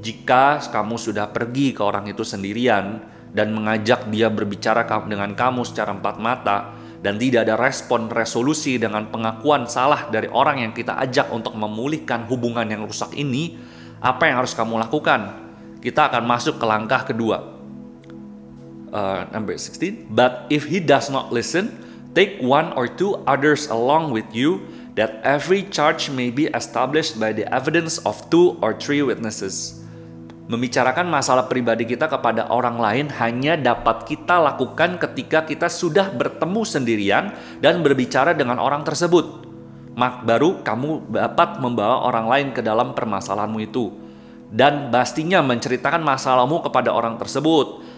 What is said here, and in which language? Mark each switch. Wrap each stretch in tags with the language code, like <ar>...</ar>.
<id>Jika kamu sudah pergi ke orang itu sendirian dan mengajak dia berbicara dengan kamu secara empat mata, dan tidak ada respon resolusi dengan pengakuan salah dari orang yang kita ajak untuk memulihkan hubungan yang rusak ini, apa yang harus kamu lakukan? Kita akan masuk ke langkah kedua.</id> <en>Number 16. But if he does not listen, take one or two others along with you, that every charge may be established by the evidence of 2 or 3 witnesses.</en> <id>Membicarakan masalah pribadi kita kepada orang lain hanya dapat kita lakukan ketika kita sudah bertemu sendirian dan berbicara dengan orang tersebut. Baru kamu dapat membawa orang lain ke dalam permasalahanmu itu. Dan pastinya menceritakan masalahmu kepada orang tersebut.</id>